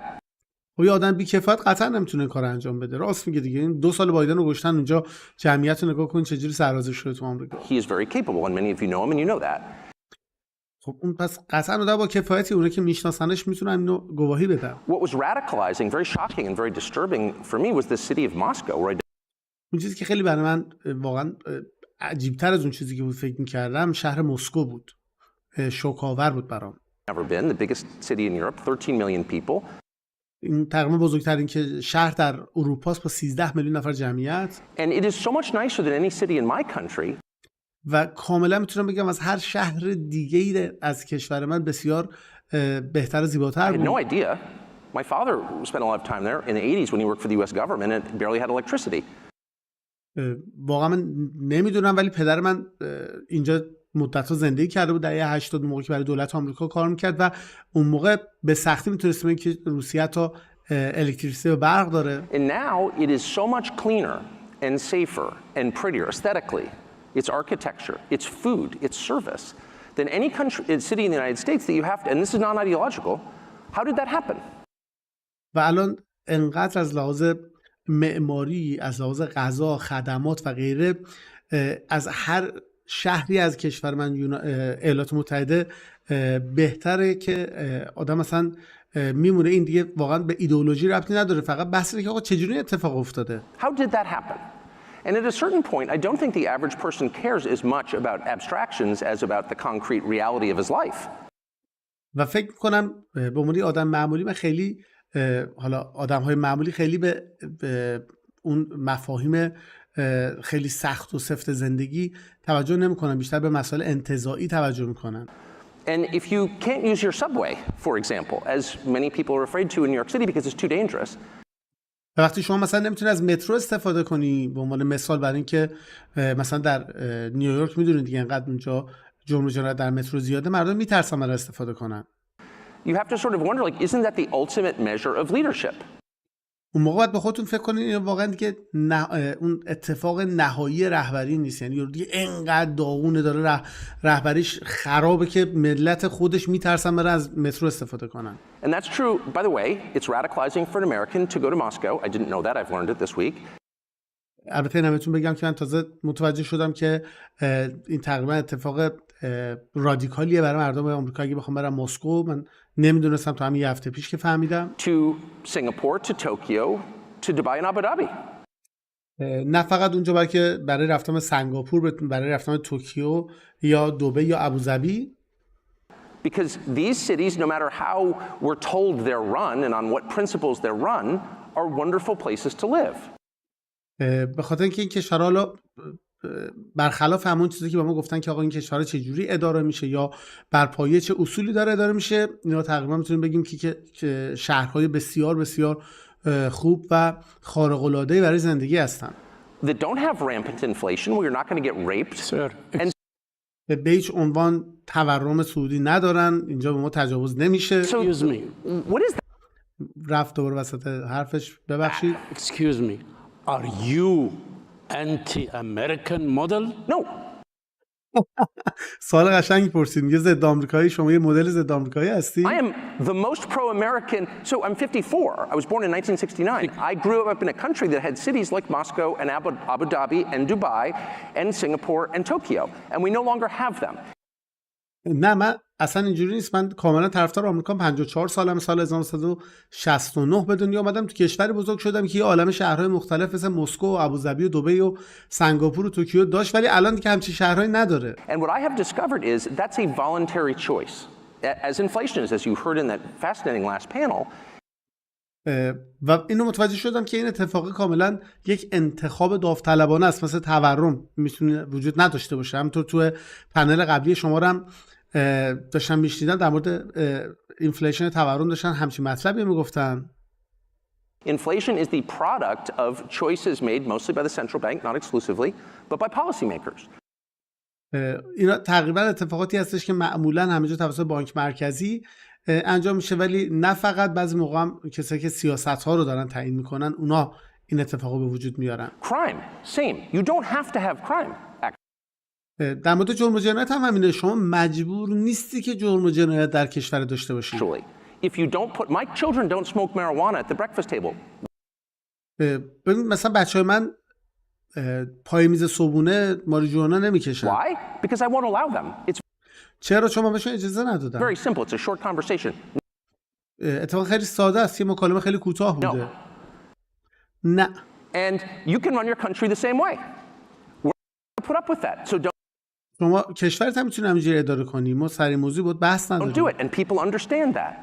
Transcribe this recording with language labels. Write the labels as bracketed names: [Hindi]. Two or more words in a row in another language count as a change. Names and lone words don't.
[Persian] و یه آدم بی‌کفایت قطعا نمیتونه کار انجام بده. راست میگه دیگه. این 2 سال بایدن رو گشتن اونجا، جمعیت رو نگاه کن چجوری سرازیر شده تو آمریکا. [English] He is very capable and many of you know him and you know that. [Persian] خب اون پس قطعا آدم با کفایتی، اونه که میشناسنش میتونن اینو گواهی بدن. [English] What was radicalizing, very shocking and very disturbing for me was the city of Moscow where I [Persian] اون چیزی که خیلی برای من واقعا عجیب‌تر از اون چیزی که بود فکر می‌کردم شهر مسکو بود. شوک‌آور بود برام. [English] never been, the biggest city in Europe, 13 million people. [Persian] این تقریبا بزرگترین که شهر در اروپا است با 13 میلیون نفر جمعیت. [English] And it is so much nicer than any city in my country. [Persian] و کاملا میتونم بگم از هر شهر دیگه‌ای از کشور من بسیار بهتر و زیباتر بود. [English] I had no idea. My father spent a lot of time there in the 80s when he worked for the US government and barely had electricity. [Persian] واقعا من نمیدونم، ولی پدر من اینجا مدت‌ها زندگی کرده بود در دهه 80 موقعی که برای دولت آمریکا کار میکرد و اون موقع به سختی میتونستیم که روسیه تا الکتریسیته و برق داره. [English] And now it is so much cleaner and safer and prettier aesthetically. Its architecture, its food, its service than any country, city in the United States that you have to, and this is non-ideological. How did that happen? [Persian] و الان انقدر از لحاظ معماری، از لحاظ غذا، خدمات و غیره از هر شهری از کشور من ایالات متحده بهتره که آدم مثلا میمونه. این دیگه واقعا به ایدئولوژی ربطی نداره، فقط بحث اینه که آقا چجوری اتفاق افتاده. [English] How did that happen? And at a certain point, I don't think the average person cares as much about abstractions as about the concrete reality of his life. [Persian] و فکر می‌کنم به عنوان آدم معمولی من خیلی حالا آدم‌های معمولی خیلی به اون مفاهیم خیلی سخت و سفت زندگی توجه نمی‌کنن، بیشتر به مسائل انتزاعی توجه می‌کنن. [English] And if you can't use your subway, for example, as many people are afraid to in New York City because it's too dangerous. [Persian] وقتی شما مثلا نمیتونی از مترو استفاده کنی، به عنوان مثال برای اینکه مثلا در نیویورک میدونید دیگه انقدر اونجا جرم و جنایت در مترو زیاده، مردم میترسن برای استفاده کنن. [English] You have to sort of wonder, like, isn't that the ultimate measure of leadership? [Persian] اون موقع باید به خودتون فکر کنین واقعا دیگه اون اتفاق نهایی رهبری نیست، یعنی دیگه انقدر داغونه داره رهبریش خرابه که ملت خودش میترسن برای از مترو استفاده کنن. [English] And that's true. By the way, it's radicalizing for an American to go to Moscow. I didn't know that. I've learned it this week. [Persian] البته نمیتونم بگم که من تازه متوجه شدم که این تقریبا اتفاق رادیکالیه برای مردم آمریکا اگه بخوام برم مسکو. من نمیدونستم تا همین یه هفته پیش که فهمیدم. [English] To Singapore, to Tokyo, to Dubai and Abu Dhabi. [Persian] نه فقط اونجا بلکه برای رفتن سنگاپور، برای رفتن توکیو یا دوبی یا ابوظبی. [English] Because these cities, no matter how we're told they're run and on what principles they're run, are wonderful places to live. [Persian] به خاطر اینکه این کشورها حالا برخلاف همون چیزی که به ما گفتن که آقا این کشورها چجوری اداره میشه یا بر پایه چه اصولی داره اداره میشه، اینا تقریبا میتونیم بگیم که شهرهای بسیار بسیار خوب و خارق العاده برای زندگی هستن. [English] That don't have rampant inflation where you're not going to get raped. And [Persian] به هیچ عنوان تورم سعودی ندارن، اینجا به ما تجاوز نمیشه. [English] Excuse me. What is that? [Persian] رفت دوباره وسط حرفش، ببخشید. [English] Excuse me. Are you anti-American model? No. [Persian] سوال قشنگی پرسید. میگه ضد آمریکایی، شما یه مدل ضد آمریکایی هستی؟ [English] I am the most pro-American. So I'm 54. I was born in 1969. I grew up in a country that had cities like Moscow and Abu Dhabi and Dubai and Singapore and Tokyo, and we no longer have them. [Persian] نه من اصلا اینجوری نیست. من کاملا طرفدار آمریکام. 54 سالم. سال 1969 به دنیا اومدم. تو کشوری بزرگ شدم که یه عالمه شهرهای مختلف مثل مسکو و ابوظبی و دبی و سنگاپور و توکیو داشت، ولی الان دیگه همچین شهرهایی نداره. [English] And what I have discovered is that's a voluntary choice. As inflation is, as you heard in that fascinating last panel. [Persian] و اینو متوجه شدم که این اتفاق کاملا یک انتخاب داوطلبانه است. مثل تورم میتونه وجود نداشته باشه. همونطور تو پنل قبلی شما رو هم داشتم میشنیدم در مورد اینفلیشن تورم، داشتن همچین مطلبی میگفتن. [English] Inflation is the product of choices made mostly by the central bank, not exclusively, but by policymakers. [Persian] اینا تقریبا اتفاقاتی هستش که معمولا همه جا توسط بانک مرکزی انجام میشه، ولی نه فقط، بعضی موقع هم کسایی که سیاست‌ها رو دارن تعیین میکنن اونا این اتفاقو به وجود میارن. [English] Crime, same. You don't have to have crime. [Persian] در مورد جرم و جنایت هم همینه. شما مجبور نیستی که جرم و جنایت در کشور داشته باشی. [English] Actually, if you don't put, my children don't smoke marijuana at the breakfast table. [Persian] ببین مثلا بچهای من پای میز صبحونه ماریجوانا نمیکشن. [English] Why? Because I won't allow them. It's [Persian] چرا؟ چون من بهشون اجازه ندادم. [English] very simple. It's a short conversation. [Persian] اتفاق خیلی ساده است. یه مکالمه خیلی کوتاه بوده. نه. [English] And you can run your country the same way. We're going to put up with that. So [Persian] شما کشورت هم میتونی همینجوری اداره کنی. ما سر این موضوع بود بحث [English] don't do [Persian] نداریم. [English] it. And people understand that.